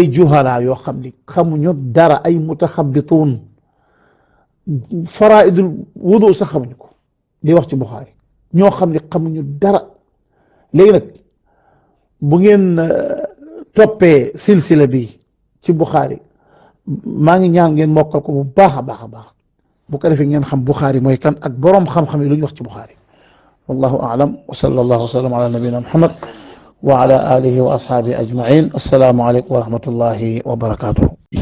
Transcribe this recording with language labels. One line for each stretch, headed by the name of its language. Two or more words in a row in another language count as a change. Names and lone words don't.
Wolof: juhala yoo xam ni xamuñu dara ay mutaxabituun
Arabic: فرائض الوضوء
Wolof: sax xamuñu ko di wax ci Buxaari ñoo xam ne xamuñu dara léegi nag bu ngeen toppee silsila bi ci Buxaari maa ngi ñaan ngeen mokkal ko bu baax a baax a baax bu ko defee ngeen xam Buxaari mooy kan ak boroom xam-xam yi lu ñu wax ci Buxaari
Arabic: والله أعلم وصلى الله وسلم على نبينا محمد وعلى آله وأصحابه أجمعين السلام عليكم ورحمة الله وبركاته